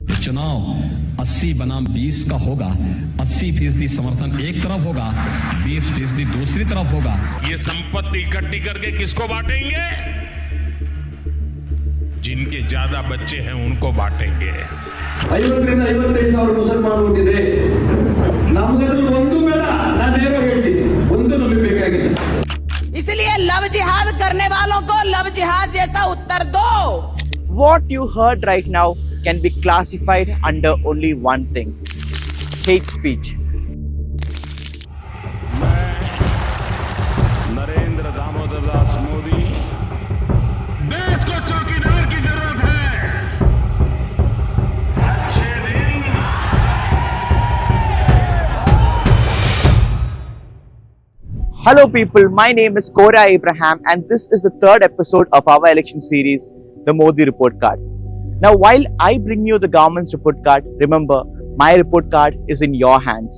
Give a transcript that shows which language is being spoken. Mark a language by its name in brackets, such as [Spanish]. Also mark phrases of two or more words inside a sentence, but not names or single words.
[Hindi] चुनाव 80 बनाम 20 का होगा। 80% समर्थन एक तरफ होगा, 20% दूसरी तरफ होगा। ये संपत्ति इकट्ठी करके किसको बांटेंगे? जिनके ज्यादा बच्चे हैं उनको बांटेंगे। [Kannada] 50ರಿಂದ 55,000 ಮುಸಲ್ಮಾನರು ಹುಟ್ಟಿದೆ. ನಮಗದ್ರಲ್ಲಿ ಒಂದು ಬೇಡ, ನಾನು ನೇರ ಹೇಳ್ತೀನಿ, ಒಂದು ನಮಗೆ ಬೇಕಾಗಿಲ್ಲ. [Hindi] इसलिए लव जिहाद करने वालों को लव जिहाद जैसा उत्तर दो. [English] What you heard right now can be classified under only one thing: hate speech. [Hindi] नरेंद्र दामोदर दास मोदी, देश को चौकीदार की जरूरत है। अच्छे दिन। [English] Hello people, my name is Kora Abraham and this is the third episode of our election series, the Modi Report Card. Now while I bring you the government's report card, remember my report card is in your hands.